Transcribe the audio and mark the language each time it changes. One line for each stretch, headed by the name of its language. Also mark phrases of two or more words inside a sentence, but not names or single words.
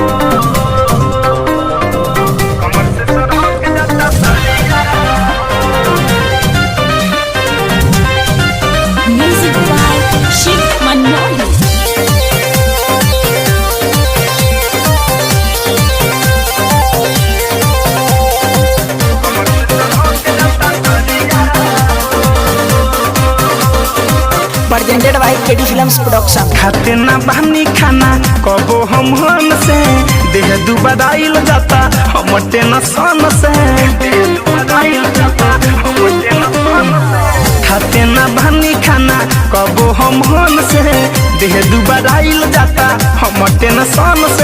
English: Music by Shiv Manoli। presented by KD Films Production।
Bhojpuri: खाते ना बहनी खाना कबो हम से देह दुबराइल जाता हम टेंशन से। खाते ना बहनी खाना कबो हम से देह दुबराइल जाता हम टेंशन से।